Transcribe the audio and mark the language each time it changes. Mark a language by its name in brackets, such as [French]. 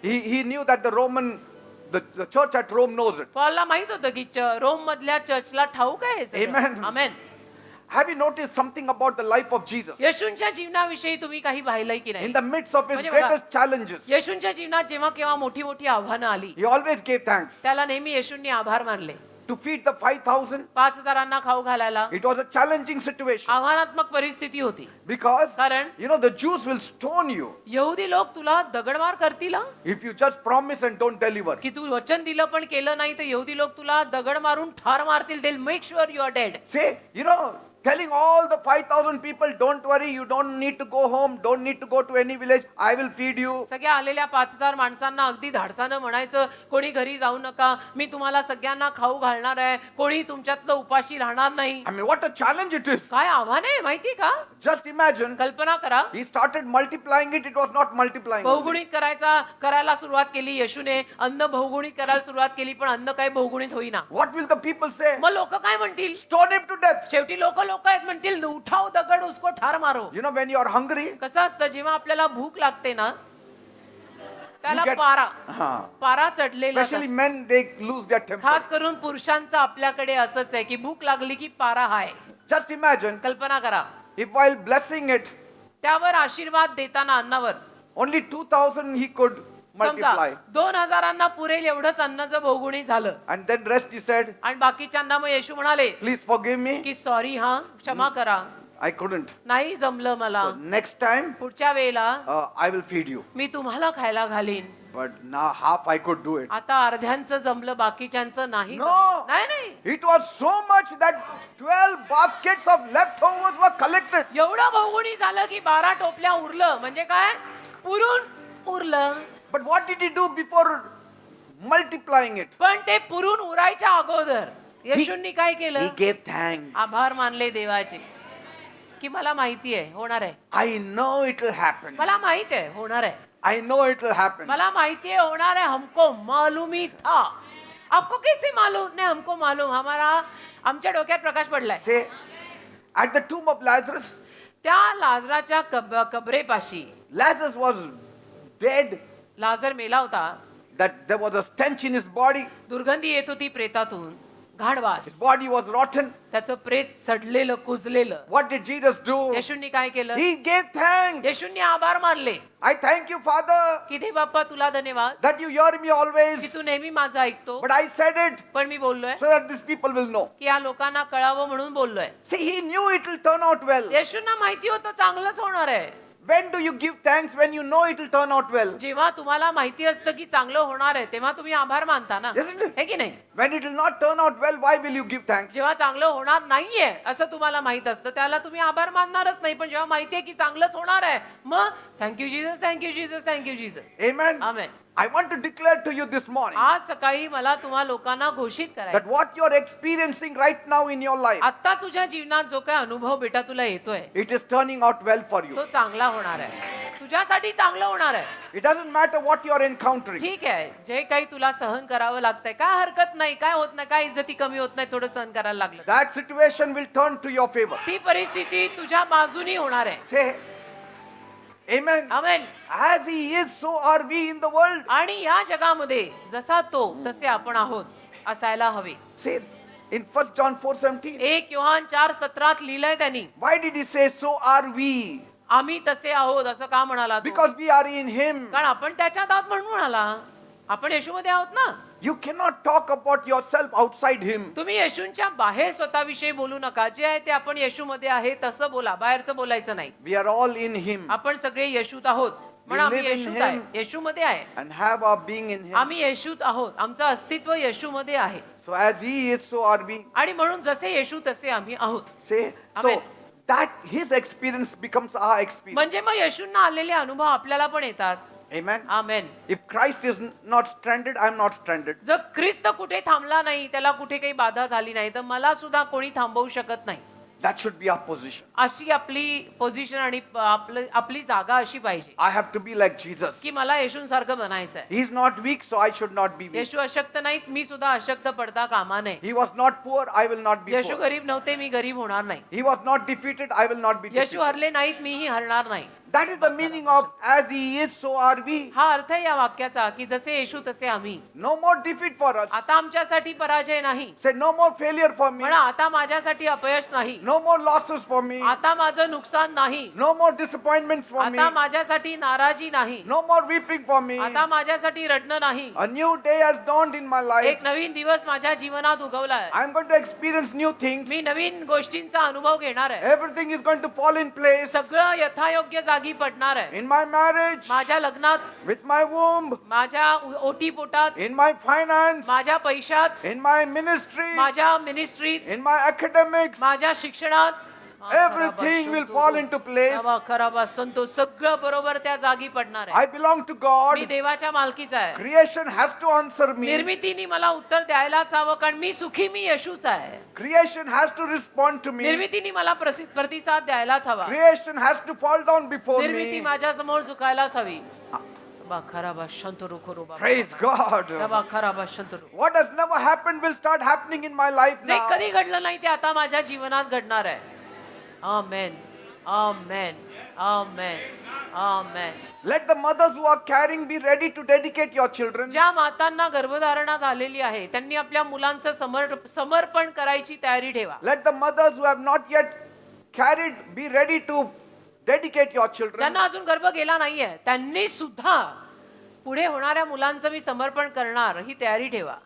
[English] He knew that the church at Rome knows it. [Marathi] पॉलला माहित होतं की रोम मधल्या चर्चला ठाऊक आहे हे सगळं. [English] Amen. [Marathi] Amen. [English] Have you noticed something about the life of Jesus? [Marathi] येशूंच्या जीवनाविषयी तुम्ही काही पाहिलंय की नाही? [English] In the midst of his [Marathi] म्हणजे बघा, [English] greatest challenges, [Marathi] येशूंच्या जीवनात जेव्हा केव्हा मोठी मोठी आव्हानं आली [English] he always gave thanks. [Marathi] त्याला नेहमी येशूंनी आभार मानले. [English] To feed the 5,000, [Marathi] 5,000 खाऊ घालायला [English] it was a challenging situation [Marathi] आव्हानात्मक परिस्थिती होती. [English] because, [Marathi] कारण [English] the Jews will stone you [Marathi] यहुदी लोक तुला दगडमार करतील हा. [English] if you just promise and don't deliver. [Marathi] की तू वचन दिलं पण केलं नाही तर यहुदी लोक तुला दगड मारून ठार मारतील. [English] They'll make sure you are dead. Say, telling all the 5,000 people, don't worry, you don't need to go home, don't need to go to any village, I will feed you. [Marathi] सगळ्या आलेल्या 5,000 माणसांना अगदी धाडसानं म्हणायचं कोणी घरी जाऊ नका, मी तुम्हाला सगळ्यांना खाऊ घालणार आहे, कोणी तुमच्यातलं उपाशी राहणार नाही. [English] I mean, what a challenge it is. [Marathi] काय आव्हान आहे माहिती का? [English] Just imagine, [Marathi] कल्पना करा. [English] he started multiplying it, it was not multiplying. [Marathi] बहुगुणित करायला सुरुवात केली येशूने. अन्न बहुगुणित करायला सुरुवात केली पण अन्न काही बहुगुणित होईना. [English] What will the people say? [Marathi] मग लोक काय म्हणतील? [English] Stone him to death. [Marathi] शेवटी लोक आहेत म्हणतील उठाव दगड [Hindi] उसको [Marathi] ठार मारो. [English] When you are hungry, [Marathi] कसं असतं जेव्हा आपल्याला भूक लागते ना त्याला [English] You get- [Marathi] पारा चढलेला [English] especially [Marathi] असतो. [English] men, they lose their temper. [Marathi] खास करून पुरुषांचं आपल्याकडे असंच आहे की भूक लागली की पारा हाय. [English] Just imagine, [Marathi] कल्पना करा [English] if while blessing it, [Marathi] त्यावर आशीर्वाद देताना अन्नावर [English] only 2,000 he could [Marathi] समजा [English] multiply. [Marathi] 2,000 पुरेल एवढंच अन्न जर भोगुणी झालं [English] And then rest he said, [Marathi] आणि बाकीच्यांना मग येशू म्हणाले [English] please forgive me. [Marathi] की सॉरी हा क्षमा करा, [English] I couldn't. [Marathi] नाही जमलं मला, [English] So next time, [Marathi] पुढच्या वेळेला [English] I will feed you. [Marathi] मी तुम्हाला खायला घालीन. [English] But now half I could do it. [Marathi] आता अर्ध्यांचं जमलं, बाकीच्यांचं नाही [English] No. [Marathi] जमलं. नाही नाही [English] It was so much that 12 baskets of leftovers were collected. [Marathi] एवढं भोगुणी झालं की 12 टोपल्या उरलं. म्हणजे काय, पुरून उरलं. [English] But what did he do before multiplying it? [Marathi] पण ते पुरून उरायच्या अगोदर येशूंनी काय [English] He [Marathi] केलं, [English] gave thanks. [Marathi] आभार मानले देवाचे की मला माहिती आहे होणार आहे, [English] I know it will happen. [Marathi] मला माहित आहे होणार आहे, [English] I know it will happen. [Marathi] मला माहिती [Hindi] है होणार है, हमको मालूम ही था. आपको कैसे मालूम? नहीं हमको मालूम. हमारा [Marathi] आमच्या डोक्यात प्रकाश पडलाय. [English] Say, at the tomb of Lazarus, [Marathi] त्या लाजराच्या कबरेपाशी [English] Lazarus was dead, [Marathi] लाजर मेला होता. [English] that there was a stench in his body. [Marathi] दुर्गंधी येत होती प्रेतातून, घाणवास. [English] His body was rotten. [Marathi] त्याचं प्रेत सडलेलं कुजलेलं. [English] What did Jesus do? [Marathi] येशूंनी काय केलं, [English] He gave thanks. [Marathi] येशूंनी आभार मानले [English] I thank you, Father, [Marathi] की दे बाप्पा तुला धन्यवाद [English] that you hear me [Marathi] की [English] always. [Marathi] तू नेहमी माझं ऐकतो. [English] But I said it [Marathi] पण मी बोललोय [English] so that these people will know. [Marathi] की या लोकांना कळावं म्हणून बोललोय. [English] See, he knew it will turn out well. [Marathi] येशूंना माहिती होतं चांगलंच होणार आहे. [English] When do you give thanks? When you know it will turn out well. [Marathi] जेव्हा तुम्हाला माहिती असतं की चांगलं होणार आहे तेव्हा तुम्ही आभार मानता ना, [English] Isn't it? [Marathi] हे की नाही. [English] When it will not turn out well, why will you give thanks? [Marathi] जेव्हा चांगलं होणार नाहीये असं तुम्हाला माहित असतं त्याला तुम्ही आभार मानणारच नाही. पण जेव्हा माहितीये की चांगलंच होणार आहे मग [English] Thank you Jesus, thank you Jesus, thank you Jesus. Amen. [Marathi] Amen. [English] I want to declare to you this morning [Marathi] आज सकाळी मला तुम्हा लोकांना घोषित [English] that [Marathi] करायचं, [English] what you are experiencing right now in your life, [Marathi] आता तुझ्या जीवनात जो काय अनुभव बेटा तुला येतोय [English] it is turning out well for you. [Marathi] तो चांगला होणार आहे, तुझ्यासाठी चांगलं होणार आहे. [English] It doesn't matter what you are encountering. [Marathi] ठीक आहे, जे काही तुला सहन करावं लागतंय काय हरकत नाही, काय होत नाही, काय इज्जती कमी होत नाही थोडं सहन करायला लागलं. [English] That situation will turn to your favor. [Marathi] ती परिस्थिती तुझ्या बाजूनी होणार आहे. [English] Say, Amen. [Marathi] Amen. [English] As he is, so are we in the world. [Marathi] आणि या जगामध्ये जसा तो तसे आपण आहोत असायला हवे. [English] Say, in 1 John 4:17. [Marathi] 1 योहान 4:17 लिहिलंय त्यांनी. [English] Why did he say, so are we? [Marathi] आम्ही तसे आहोत असं का म्हणाला तो? [English] Because we are in him. [Marathi] कारण आपण त्याच्यात आहोत म्हणून म्हणाला. आपण येशूमध्ये आहोत ना. [English] You cannot talk about yourself outside him. [Marathi] तुम्ही येशूंच्या बाहेर स्वतःविषयी बोलू नका. जे आहे ते आपण येशूमध्ये आहे तसं बोला, बाहेरचं बोलायचं नाही. [English] We are all in him [Marathi] आपण सगळे येशूत आहोत म्हणून आम्ही [English] live in [Marathi] येशूत आहे, [English] him. [Marathi] येशूमध्ये आहे. [English] and have our being in him. [Marathi] आम्ही येशूत आहोत, आमचं अस्तित्व येशूमध्ये आहे. [English] So as he is, so are we. [Marathi] आणि म्हणून जसे येशू तसे आम्ही आहोत. [English] Say, so Amen. that his experience becomes our experience. [Marathi] म्हणजे मग येशूंना आलेले अनुभव आपल्याला पण येतात. [English] Amen. [Marathi] Amen. [English] If Christ is not stranded, I am not stranded. [Marathi] जर ख्रिस्त कुठे थांबला नाही, त्याला कुठे काही बाधा झाली नाही, तर मला सुद्धा कोणी थांबवू शकत नाही. [English] That should be our position. [Marathi] अशी आपली पोझिशन आणि आपली जागा अशी पाहिजे [English] I have to be like Jesus. [Marathi] की मला येशूंसारखं बनायचं आहे. [English] He is not weak, so I should not be weak. [Marathi] येशू अशक्त नाहीत, मी सुद्धा अशक्त पडता कामा नये. [English] He was not poor, I will not be [Marathi] Yeshu [English] poor. [Marathi] गरीब नव्हते, मी गरीब होणार नाही. [English] He was not defeated, I will not be [Marathi] Yeshu [English] defeated. [Marathi] हरले नाहीत, मीही हरणार नाही. [English] That is the meaning of as he is, so are we. [Marathi] हा अर्थ आहे या वाक्याचा की जसे येशू तसे आम्ही. [English] No more defeat for us. [Marathi] आता आमच्यासाठी पराजय नाही. [English] Say no more failure for me. [Marathi] म्हणा आता माझ्यासाठी अपयश नाही. [English] No more losses for me. [Marathi] आता माझं नुकसान नाही. [English] No more disappointments for me. [Marathi] आता माझ्यासाठी नाराजी नाही. [English] No more weeping for me. [Marathi] आता माझ्यासाठी रडणं नाही. [English] A new day has dawned in my life. [Marathi] एक नवीन दिवस माझ्या जीवनात उगवलाय. [English] I am going to experience new things. [Marathi] मी नवीन गोष्टींचा अनुभव घेणार आहे. [English] Everything is going to fall in place. [Marathi] सगळं यथायोग्य जागी पडणार आहे. [English] In my marriage, [Marathi] माझ्या लग्नात, [English] with my womb, [Marathi] माझ्या ओटी पोटात, [English] in my finance, [Marathi] माझ्या पैशात, [English] in my ministry, [Marathi] माझ्या मिनिस्ट्रीत, [English] in my academics. [Marathi] माझ्या शिक्षणात [English] Everything will fall into place. खराबा संतो [Marathi] सगळं बरोबर त्या जागी पडणार आहे. [English] I belong to God. [Marathi] मी देवाच्या मालकीचा आहे. [English] Creation has to answer me. [Marathi] निर्मितीने मला उत्तर द्यायलाच हवं कारण मी सुखी, मी येशूच आहे. [English] Creation has to respond to me. [Marathi] निर्मितीने मला प्रतिसाद द्यायलाच हवा. [English] Creation has to fall down before [Marathi] निर्मिती [English] me. [Marathi] माझ्या समोर झुकायलाच हवी. खराबा संतो खरोबा. [English] Praise God. खराबा संतो. What has never happened will start happening in my life [Marathi] जे [English] now. [Marathi] कधी घडलं नाही ते आता माझ्या जीवनात घडणार आहे. आमेन, आमेन, आमेन, आमेन. [English] Let the mothers who are carrying be ready to dedicate your children. [Marathi] ज्या मातांना गर्भधारणा झालेली आहे त्यांनी आपल्या मुलांचं समर्पण करायची तयारी ठेवा. [English] Let the mothers who have not yet carried, be ready to dedicate your children. [Marathi] ज्यांना अजून गर्भ गेला नाहीये त्यांनी सुद्धा पुढे होणाऱ्या मुलांचं मी समर्पण करणार ही तयारी ठेवा.